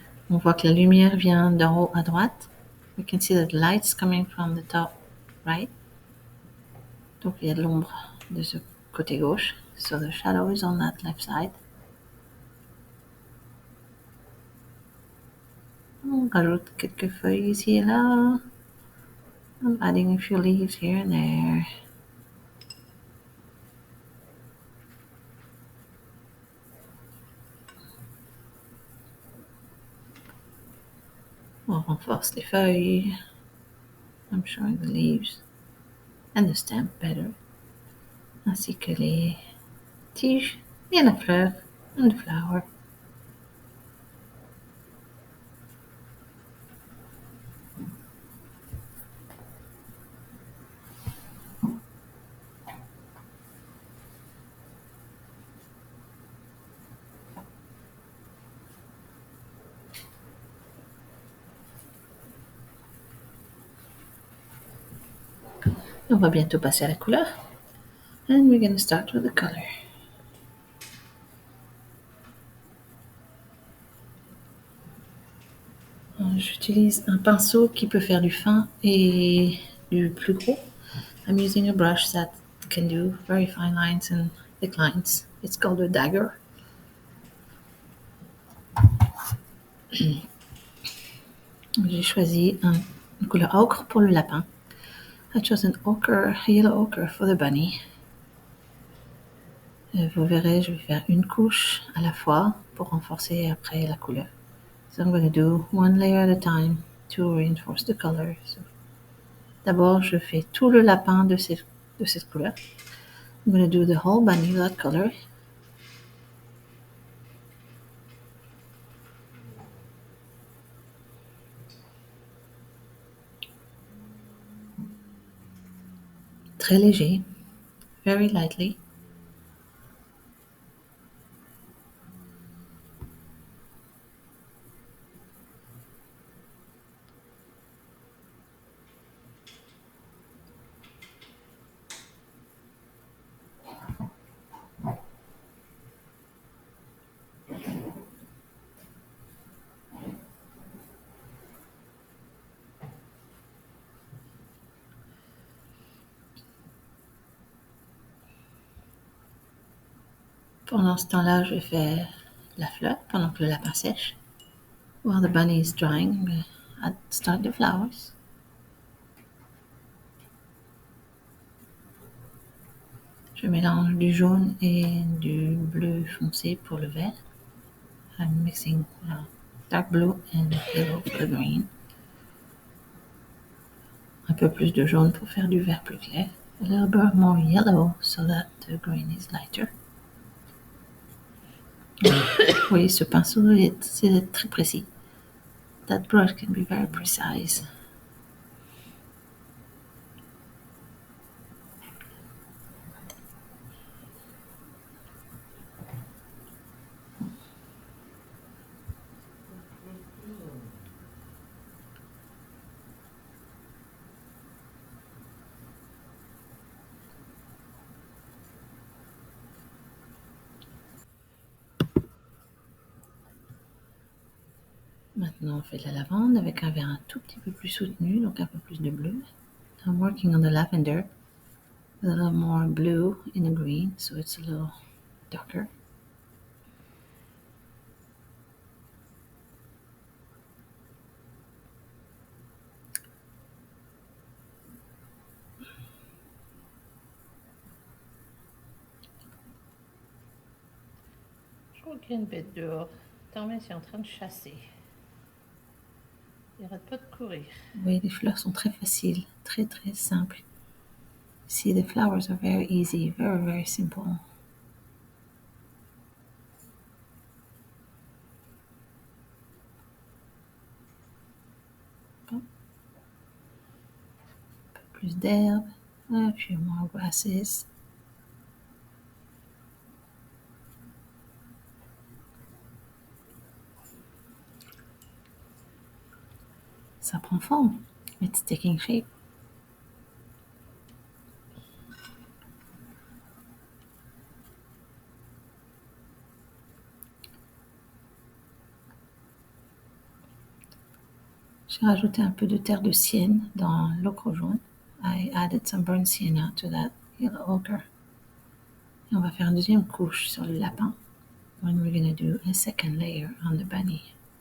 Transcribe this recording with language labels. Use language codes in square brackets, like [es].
[fr] On voit que la lumière vient d'en haut à droite. [en] We can see that light's coming from the top right. [fr] Donc il y a de l'ombre de ce côté gauche. [en] So the shadow is on that left side. [fr] On rajoute quelques feuilles ici et là. [en] I'm adding a few leaves here and there. [fr] On renforce les feuilles. [en] I'm showing the leaves and the stem better. [fr] Ainsi que les tiges et la fleur [en] and the flower. [fr] On va bientôt passer à la couleur. [en] And we're going to start with the color. [fr] J'utilise un pinceau qui peut faire du fin et du plus gros. [en] I'm using a brush that can do very fine lines and thick lines. It's called a dagger. [fr] J'ai choisi une couleur ocre pour le lapin. [en] I chose an ochre, yellow ochre for the bunny. [fr] Vous verrez, je vais faire une couche à la fois pour renforcer après la couleur. [en] So I'm going to do one layer at a time to reinforce the color. [fr] So, d'abord, je fais tout le lapin de cette couleur. [en] I'm going to do the whole bunny with that color. [fr] Très léger, [en] very lightly. [fr] Pendant ce temps-là, je vais faire la fleur pendant que le lapin sèche. [en] While the bunny is drying, I'm going to start the flowers. [fr] Je mélange du jaune et du bleu foncé pour le vert. [en] I'm mixing dark blue and yellow for the green. [fr] Un peu plus de jaune pour faire du vert plus clair. [en] A little bit more yellow so that the green is lighter. [fr] Oui, ce pinceau c'est très précis. [en] That brush can be very precise. [fr] Maintenant, on fait de la lavande avec un vert un tout petit peu plus soutenu, donc un peu plus de bleu. [en] I'm working on the lavender with a little more blue in the green, so it's a little darker. [fr] Je crois qu'il y a une bête dehors. Thomas est en train de chasser. Il n'arrête pas de courir. Oui, les fleurs sont très faciles, très très simples. [en] See, the flowers are very easy, very very simple. [fr] Bon. Un peu plus d'herbe, [en] a few more grasses. [fr] Ça prend forme. [en] It's taking shape. [fr] J'ai rajouté un peu de terre de sienne dans l'ocre jaune. [en] I added some burnt sienna to that yellow ochre. [fr] Et on va faire une deuxième couche sur le lapin. [en] And we're going to do a second layer on the bunny.